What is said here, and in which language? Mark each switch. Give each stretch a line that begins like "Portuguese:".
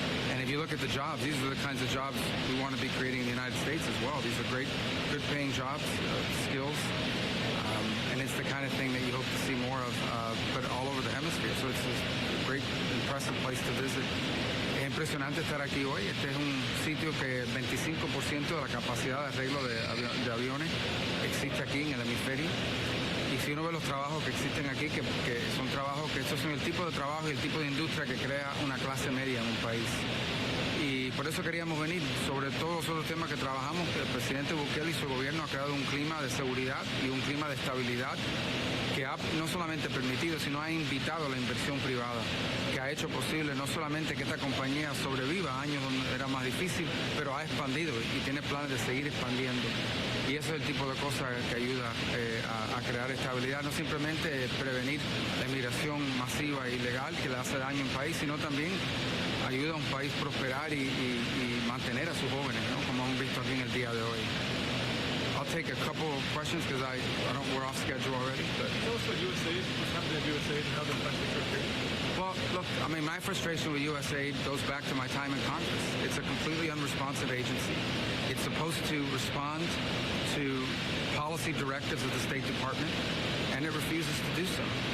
English: And if you look at the jobs, these are the kinds of jobs we want to be creating in the United States as well. These are great, good-paying jobs, skills, and it's the kind of thing that you hope to see more of, but all over the hemisphere. So it's a great, impressive place to visit.
Spanish: Es impresionante estar aquí hoy. Este es un sitio que el 25% de la capacidad de arreglo de aviones existe aquí en el hemisferio. Y si uno ve los trabajos que existen aquí, que son trabajos que estos son el tipo de trabajo y el tipo de industria que crea una clase media en un país. Y por eso queríamos venir, sobre todo sobre los temas que trabajamos, que el presidente Bukele y su gobierno ha creado un clima de seguridad y un clima de estabilidad que ha no solamente permitido, sino ha invitado a la inversión privada, que ha hecho posible no solamente que esta compañía sobreviva años donde era más difícil, pero ha expandido y tiene planes de seguir expandiendo. Y eso es el tipo de cosas que ayuda a crear estabilidad, no simplemente prevenir la inmigración masiva e ilegal que le hace daño a un país, sino también ayuda a un país prosperar y mantener a sus jóvenes, ¿no? Como hemos visto aquí en el día de hoy.
English: I'll take a couple of questions because we're off schedule already. But. Tell us what USAID, what's happening at USAID and how the benefits are created. Well, look, I mean, my frustration with USAID goes back to my time in Congress. It's a completely unresponsive agency. It's supposed to respond to policy directives of the State Department, and it refuses to do so.